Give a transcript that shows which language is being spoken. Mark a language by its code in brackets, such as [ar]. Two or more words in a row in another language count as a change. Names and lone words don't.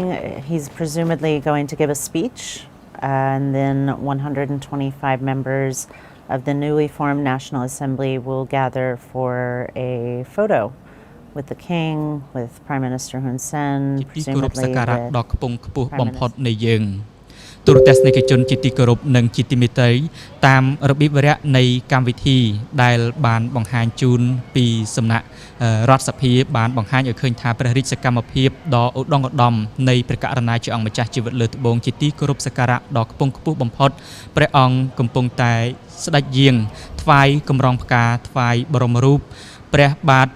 [en] He's presumably going to give a speech, and then 125 members of the newly formed National Assembly will gather for a photo with the King, with Prime Minister Hun Sen, presumably with Prime Minister. [km] ទូរទស្សនិកជនជាទីគោរពនិងជាទីមេត្រីតាមរបៀបវរៈនៃកម្មវិធីដែលបានបង្ហាញជូនពីសំណាក់រដ្ឋសភាបានបង្ហាញឲ្យឃើញថាព្រះរាជសកម្មភាពដ៏ឧត្តមឧត្តមនៃព្រះករុណាជាអង្គម្ចាស់ជីវិតលើត្បូងជាទីគោរពសក្ការៈដ៏ខ្ពង់ខ្ពស់បំផុតព្រះអង្គកំពុងតែស្ដេចយាងថ្វាយកម្រងផ្កាថ្វាយបរមរូបព្រះបាទ